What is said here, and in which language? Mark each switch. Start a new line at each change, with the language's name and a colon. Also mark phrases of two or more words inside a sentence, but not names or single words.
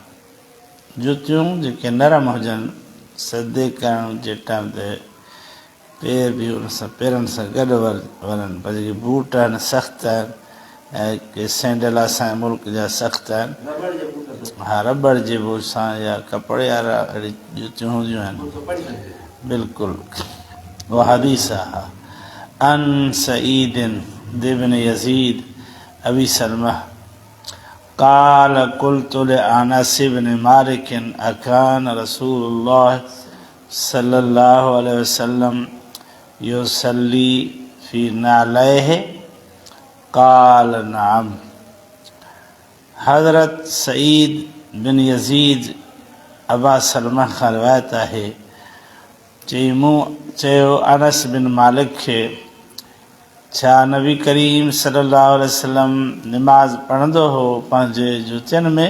Sindhi: जुतियूं जेके नरम हुजनि, सदे करण जे टाइम ते पेर बि उन सां पेरनि सां गॾु वञनि, पर जेके बूट आहिनि सख़्तु आहिनि ऐं के सैंडल असांजे मुल्क जा सख़्तु आहिनि, हा रबड़ जे बोझ सां या कपिड़े वारा अहिड़ी जुतियूं हूंदियूं आहिनि बिल्कुलु।
Arabic: عن سعيد بن يزيد أبي سلمة قال قلت لأنس بن مالك أكان رسول الله صلى الله عليه وسلم يصلي في نعليه قال نعم.
Sindhi: हज़रत सईद बिन यज़ीद अबा सलमा खां रिवायत आहे, चयो अनस बिन मालिक खे, छा नबी करीम
Arabic: صلى الله عليه وسلم
Sindhi: निमाज़ पढ़ंदो हो पंहिंजे जुतियुनि में?